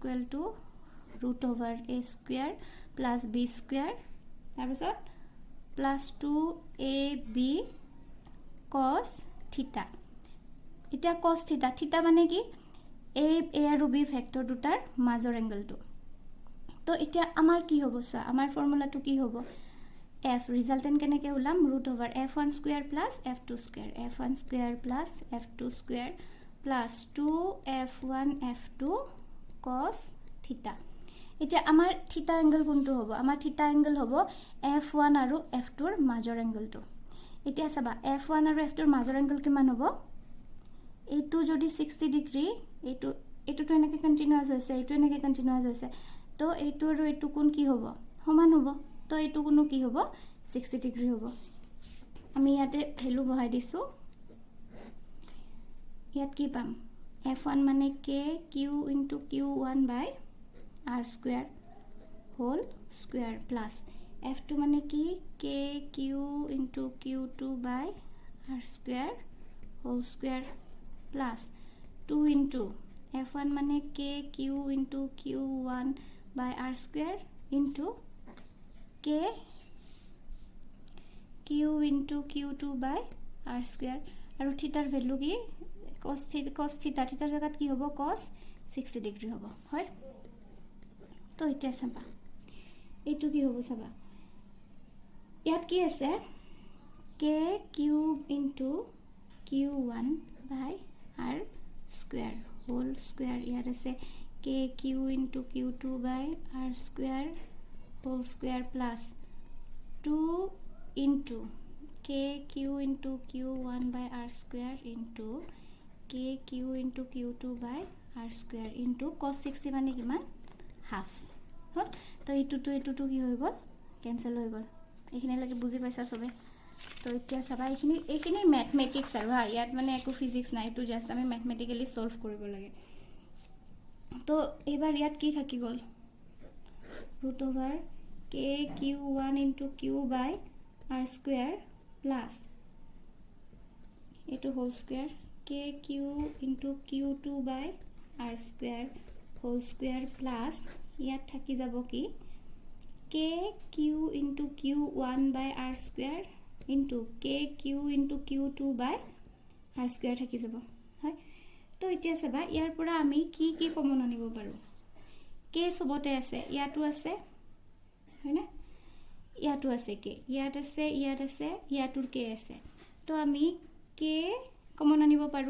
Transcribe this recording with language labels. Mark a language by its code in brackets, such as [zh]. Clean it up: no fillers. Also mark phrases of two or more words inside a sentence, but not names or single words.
[en] √a square plus b square [as] তাৰপিছত [en] plus 2ab cos theta [as] এটা [en] cos theta [as] মানে কি a আৰু b ভেক্টৰ দুটাৰ মাজৰ এংগলটো তো এতিয়া আমাৰ কি হ'ব সা আমাৰ ফৰ্মুলাটো কি হ'ব f ৰিজাল্টেন্ট কেনেকে উলাম [en] √f1 square plus f2 square f1 square plus f2 square plus 2f1 f2 cos theta [as] এতিয়া আমাৰ থিটা এংগল কোনটো হ'ব আমাৰ থিটা এংগল হ'ব f1 আৰু f2 ৰ মাজৰ এংগলটো এতিয়া চাবা f1 আৰু f2 ৰ মাজৰ এংগল কিমান হ'ব এইটো যদি 60 ডিগ্ৰী এইটো তো এনেকে কন্টিনিউয়াস হৈছে এইটো এনেকে কন্টিনিউয়াস হৈছে তো এইটো আৰু এইটো কোন কি হ'ব সমান হ'ব তো এইটো কোনো কি হ'ব 60 ডিগ্ৰী হ'ব আমি ইয়াতে ভ্যালু বহাই দিছো ইয়াত কি পাম [en] f1 মানে k q into q1 by r square whole square plus f2 [as] মানে কি [en] k q into q2 by r square whole square plus 2 into f1 মানে k q into q1 by r square into k q into q2 by r square [as] আৰু থিটাৰ ভ্যালু কি cos থিটাৰ জাগাত কি হ'ব [en] cos 60 degree [as] হ'ব হয় তো এতিয়া চাবা এইটো কি হ'ব চাবা ইয়াত কি আছে [en] k cube into q1 by r square whole square [as] ইয়াত আছে [en] k q into q2 by r square whole square plus 2 into k q into q1 by r square into k q into q2 by r square into cos 60 [as] মানে কিমান হাফ হল তো এইটো কি হৈ গল ক্যান্সেল হৈ গল এখিনি লাগে বুজি পাইছা সবে তো এতিয়া সবাই এখিনি ম্যাথমেটিক্স আৰু ইয়াত মানে একো ফিজিক্স নাই তো জাস্ট আমি [en] mathematically solve [as] কৰিব লাগে তো এবাৰ ইয়াত কি থাকি গল [en] √k q1 into q by r square plus এইটো whole square k q into q2 by r square whole square plus [as] ইয়াত থাকি যাব কি [en] k q into q1 by r square into k q into q2 by r square [as] থাকি যাব হয় তো এতিয়া চাবা ইয়াৰ পৰা আমি কি কমন আনিব পাৰো k সবতে আছে ইয়াটো আছে হয় না ইয়াটো আছে k ইয়াত আছে ইয়াটোৰ k আছে তো আমি k কমন আনিব পাৰো